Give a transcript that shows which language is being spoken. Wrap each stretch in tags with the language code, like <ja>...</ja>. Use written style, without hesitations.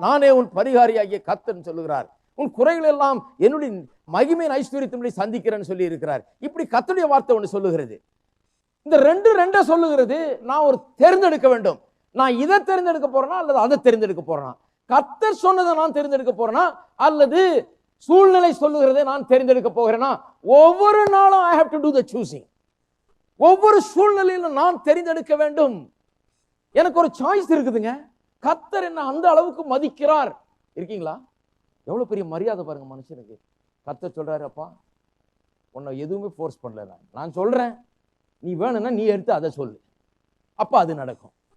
<ta>நானே உன் பரிகாரியாகிய கர்த்தர் சொல்லுகிறார். உன் குறைகள் எல்லாம் என்னுடைய மகிமையின் ஐஸ்வர்யத்தின்படி சந்திக்கிறேன்னு சொல்லி இருக்கிறார். இப்படி கர்த்தருடைய வார்த்தை ஒன்று சொல்லுகிறது. இந்த ரெண்டை சொல்லுகிறது. நான் ஒரு தேர்ந்தெடுக்க வேண்டும். நான் இதை தேர்ந்தெடுக்க போறேனா அல்லது அதை தேர்ந்தெடுக்க போறேனா? கர்த்தர் சொன்னதை நான் தேர்ந்தெடுக்க போறேனா அல்லது சூழ்நிலை சொல்லுகிறதை நான் தேர்ந்தெடுக்க போகிறேனா? ஒவ்வொரு நாளும்</ta> <en>I have to do the choosing.</en> <ta>ஒவ்வொரு சூழ்நிலையிலும் நான் தேர்ந்தெடுக்க வேண்டும். எனக்கு ஒரு சாய்ஸ் இருக்குதுங்க. கர்த்தர் என்ன அந்த அளவுக்கு மதிக்கிறார். இருக்கீங்களா? எவ்வளவு பெரிய மரியாதை பாருங்க மனுஷனுக்கு. கர்த்தர் சொல்றாரு, அப்பா உன்னை எதுவுமே ஃபோர்ஸ் பண்ணல, நான் சொல்றேன், நீ வேணும்னா நீ எடுத்து அதை சொல்லு, அப்ப அது நடக்கும்.</ta>